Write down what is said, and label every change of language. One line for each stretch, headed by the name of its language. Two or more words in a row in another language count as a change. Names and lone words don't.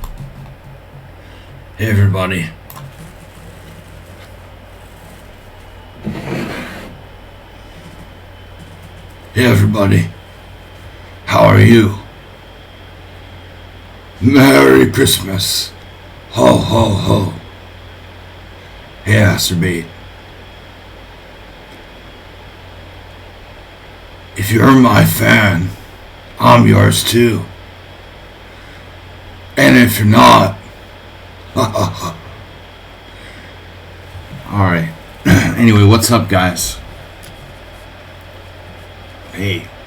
English: Hey, everybody. Hey, everybody. How are you? Merry Christmas. Ho, ho, ho. Hey, Asterbait. If you're my fan, I'm yours too. And if you're not, alright. Anyway, what's up, guys? Hey.